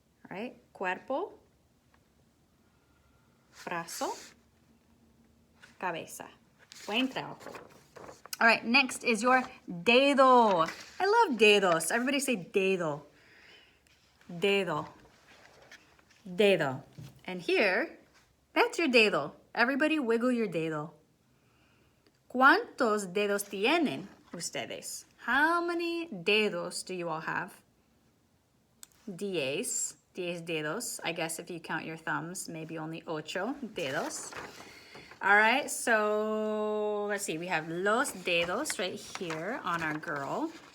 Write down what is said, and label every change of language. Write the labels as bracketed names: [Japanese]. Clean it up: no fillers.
[English] All right, [Spanish] cuerpo, brazo, cabeza. Buen trabajo. [English] All right, next is your dedo. I love dedos. Everybody say dedo. Dedo. Dedo. And here, that's your dedo. Everybody wiggle your dedo. [Spanish] ¿Cuántos dedos tienen ustedes? [English] How many dedos do you all have? 10 dedos. I guess if you count your thumbs, maybe only 8 dedos. All right, so let's see. We have los dedos right here on our girl.